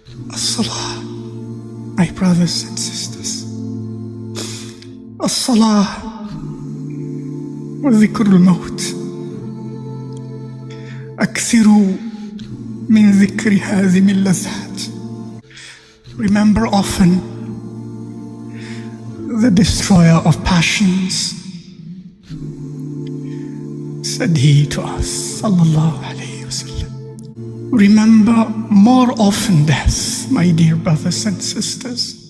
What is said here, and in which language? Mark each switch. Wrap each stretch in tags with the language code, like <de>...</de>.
<ar>الصلاة,</ar> <en>my brothers and sisters,</en> <ar>الصلاة وذكر الموت. أكثروا من ذكر هذه اللذات.</ar> <en>Remember often the destroyer of passions. Said he to us, sallallahu alayhi wasallam, remember more often death, my dear brothers and sisters.</en>